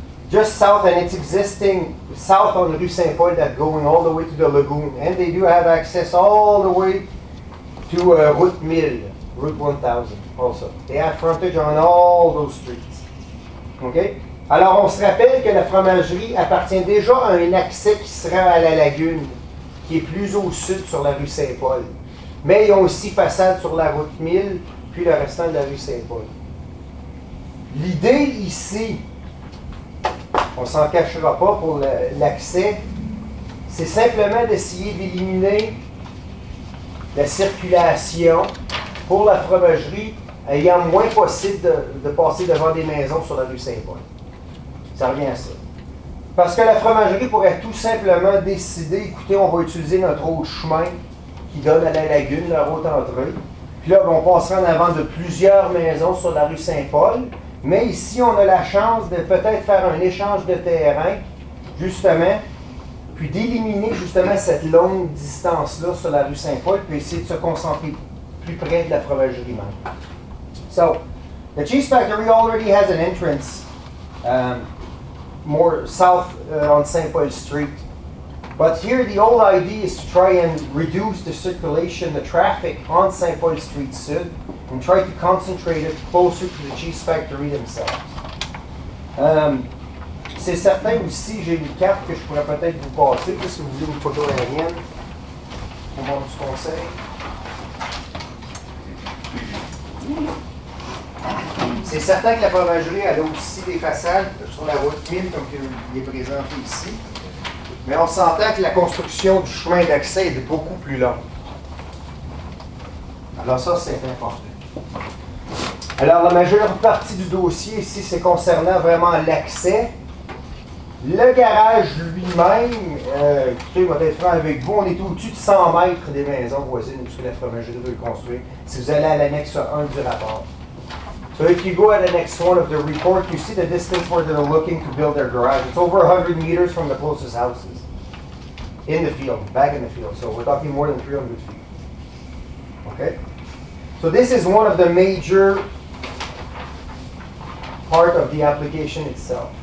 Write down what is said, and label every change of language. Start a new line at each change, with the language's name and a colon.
English: Just south, and it's existing south on Rue Saint-Paul, that going all the way to the lagoon. And they do have access all the way to Route 1000, Route 1000 also. They have frontage on all those streets. OK?
French: Alors, on se rappelle que la fromagerie appartient déjà à un accès qui sera à la lagune, qui est plus au sud sur la rue Saint-Paul. Mais ils ont aussi façade sur la route 1000, puis le restant de la rue Saint-Paul. L'idée ici, on ne s'en cachera pas pour l'accès, c'est simplement d'essayer d'éliminer la circulation pour la fromagerie ayant moins possible de passer devant des maisons sur la rue Saint-Paul. Ça revient à ça. Parce que la fromagerie pourrait tout simplement décider, écoutez, on va utiliser notre autre chemin qui donne à la lagune, la route entrée. Puis là, on passera en avant de plusieurs maisons sur la rue Saint-Paul. Mais ici, on a la chance de peut-être faire un échange de terrain, justement, puis d'éliminer justement cette longue distance-là sur la rue Saint-Paul, puis essayer de se concentrer plus près de la fromagerie même.
English: So, the cheese factory already has an entrance more south on St. Paul Street. But here the whole idea is to try and reduce the circulation, the traffic on St. Paul Street Sud, and try to concentrate it closer to the cheese factory themselves.
French: C'est certain aussi, j'ai une carte que je pourrais peut-être vous passer, si vous voulez une photo aérienne. Au monde du conseil. C'est certain que la fromagerie elle a aussi des façades sur la route 1000, comme il est présenté ici. Mais on s'entend que la construction du chemin d'accès est beaucoup plus longue. Alors ça, c'est important. Alors, la majeure partie du dossier ici, c'est concernant vraiment l'accès. Le garage lui-même, écoutez, je vais être franc avec vous, on est au-dessus de 100 mètres des maisons voisines où la fromagerie veut le construire. Si vous allez à l'annexe 1 du rapport.
English: So if you go at annex 1 of the report, you see the distance where they're looking to build their garage. It's over 100 meters from the closest houses. In the field, back in the field. So we're talking more than 300 feet. Okay? So this is one of the major part of the application itself.